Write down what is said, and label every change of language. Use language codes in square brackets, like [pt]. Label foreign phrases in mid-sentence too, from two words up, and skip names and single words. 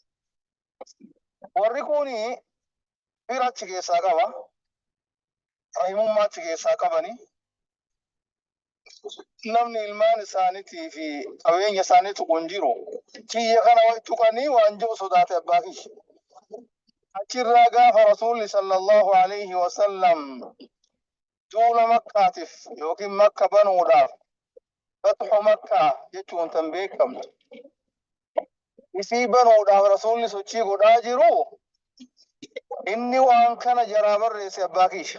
[om] Warri kuni fira achi keessaa qaba. Rahimummaa achi keessaa qabani. Namni ilmaan isaaniitii fi qabeenya isaaniitu kun jiru. Kiyya kana way tuqanii waan jedhu sodaate abbaa kiyya. Achirraa gaafa Rasuulli [ar] صلى الله عليه وسلم [om] duula Makkaatiif yookiin Makka banuudhaaf fatxu Makkaa jechuun tan beekamtu. Isii banuudhaaf Rasuulli sochii godhaa jiru inni waan kana jaraa barreesse abbaa kiyya.